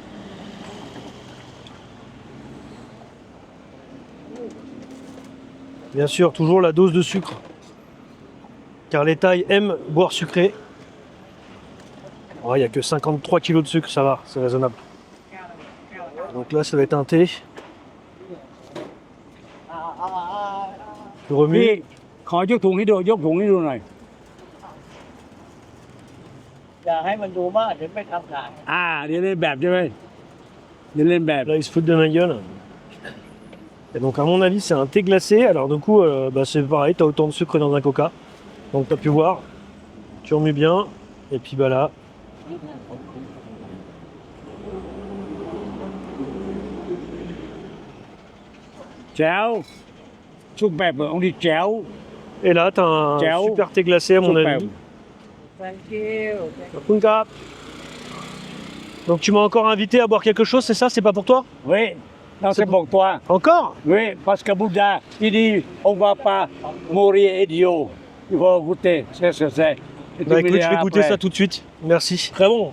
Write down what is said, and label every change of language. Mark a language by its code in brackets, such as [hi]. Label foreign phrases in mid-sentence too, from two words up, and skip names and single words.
[fr] Bien sûr, toujours la dose de sucre. Car les Thaïs aiment boire sucré. Il n'y a que 53 kg de sucre, ça va, c'est raisonnable. Donc là, ça va être un thé. Je remue. [th] พี่ขอยกถุงให้ดูยกถุงให้ดูหน่อย อย่าให้มันดูมากเดี๋ยวไม่ทำขาย เดี๋ยวเล่นแบบใช่ไหมเดี๋ยวเล่นแบบ [fr] Là, ils se foutent de ma gueule. Et donc, à mon avis, c'est un thé glacé. Alors, du coup, c'est pareil, tu as autant de sucre dans un coca. Donc, tu as pu voir. Tu remues bien. Et puis, bah là. Chéo super on dit chéo Et là, tu as un Ciao. super thé glacé, à mon super avis. [en] thank you Punka. [fr] Donc, tu m'as encore invité à boire quelque chose, c'est ça? C'est pas pour toi? oui non c'est pour toi Encore? oui parce que Bouddha il dit on va pas mourir idiot il faut goûter c'est ce que c'est Et Bah tu écoute, me je vais diras goûter après. ça tout de suite. Merci. Très bon.